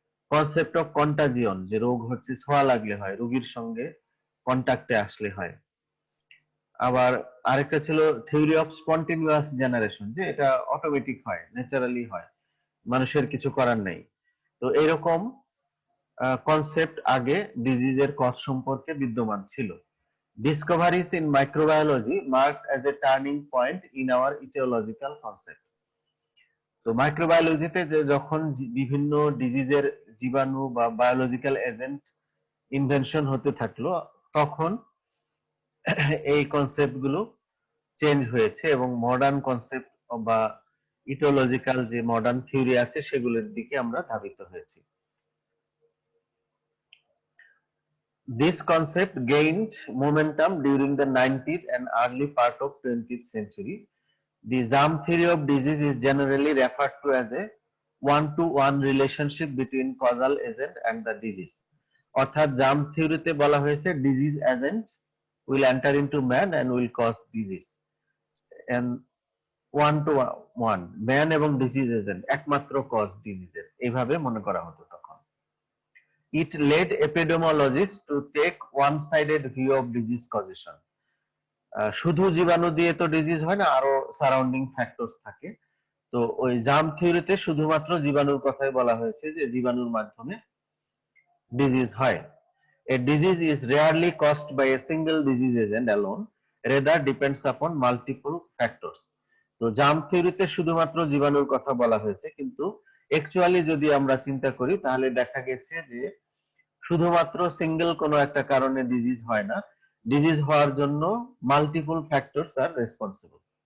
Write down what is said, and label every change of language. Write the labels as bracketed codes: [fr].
[bn] Concept of কন্টাজিয়ন, যে রোগ হচ্ছে ছোঁয়া লাগলে হয়, রোগীর সঙ্গে কন্টাক্টে আসলে হয়। আবার আরেকটা ছিল থিওরি অফ স্পন্টেনিয়াস জেনারেশন, যে এটা অটোমেটিক হয়, ন্যাচারালি হয়, মানুষের কিছু করার নেই। তো এরকম কনসেপ্ট আগে ডিজিজের কজ সম্পর্কে বিদ্যমান ছিল। [en] Discoveries in microbiology marked as a turning point in our etiological concept. [bn] তো মাইক্রোবায়োলজিতে যে যখন বিভিন্ন ডিজিজের জীবাণু বা বায়োলজিক্যাল এজেন্ট ইনভেনশন হতে থাকলো, তখন এই কনসেপ্ট গুলো চেঞ্জ হয়েছে এবং মডার্ন কনসেপ্ট বা ইটিওলজিক্যাল যে মডার্ন থিওরি আছে সেগুলোর দিকে আমরা ধাবিত হয়েছি। [en] This concept gained momentum during the 19th and early part of 20th century. The germ theory of disease is generally referred to as a one-to-one relationship between causal agent and the disease. [bn] অর্থাৎ germ থিওরিতে বলা হয়েছে [en] Disease agent will enter into man and will cause disease. [bn] And one two one, man এবং disease agent একমাত্র cause ডিজিজের, এইভাবে মনে করা হতো তখন। [en] It led epidemiologists to take one-sided view of disease causation. [bn] শুধু জীবাণু দিয়ে তো ডিজিজ হয় না, আরো সারাউন্ডিং ফ্যাক্টরস থাকে। তো ওই জার্ম থিওরিতে শুধুমাত্র জীবাণুর কথাই বলা হয়েছে যে জীবাণুর মাধ্যমে ডিজিজ হয়। [en] A disease is rarely caused by a single disease agent alone, rather depends upon multiple factors. [bn] তো জার্ম থিওরিতে শুধুমাত্র জীবাণুর কথা বলা হয়েছে, কিন্তু অ্যাকচুয়ালি যদি আমরা চিন্তা করি তাহলে দেখা গেছে যে শুধুমাত্র সিঙ্গেল কোনো একটা কারণে ডিজিজ হয় না, ডিজিজ হওয়ার জন্য মাল্টিপল ফ্যাক্টরস আর রেসপন্সিবল।